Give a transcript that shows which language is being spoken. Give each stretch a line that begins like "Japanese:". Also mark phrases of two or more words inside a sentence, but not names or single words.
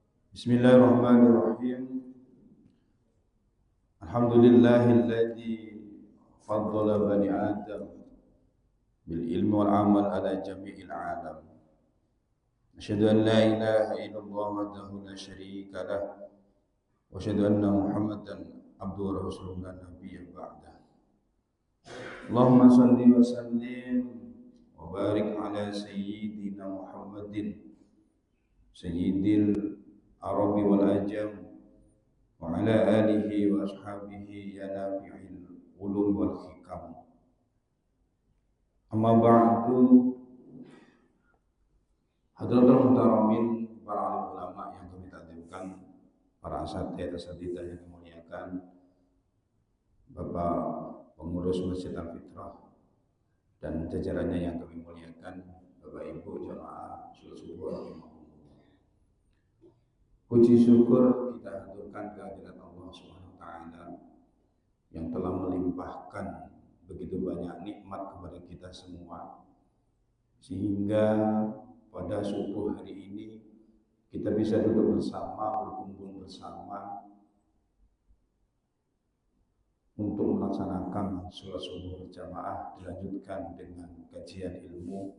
Arabic: بسم الله الرحمن الرحيم الحمد لله الذي فضل بني آدم بالعلم والعمل على جميع العالم. أشهد أن لا إله إلا الله وحده لا شريك له وأشهد أن محمدا عبده ورسوله لا نبي بعده. اللهم صل وسلم وبارك على سيدنا محمد سيد العرب والعجم وعلى آله وأصحابه يا نافع العلوم والحكم. أما بعد حضرات المحترمين,
Indonesian: para alim ulama yang kami takdirkan, para asatidzah yang dimuliakan, Bapak pengurus Masjid Al-Fitrah dan jajarannya yang kami muliakan, Bapak Ibu jamaah salat subuh. Puji syukur kita haturkan kehadirat Allah
Arabic: سبحانه وتعالى
Indonesian: yang telah melimpahkan begitu banyak nikmat kepada kita semua, sehingga pada subuh hari ini kita bisa duduk bersama, berkumpul bersama untuk melaksanakan sholat subuh berjamaah, dilanjutkan dengan kajian ilmu.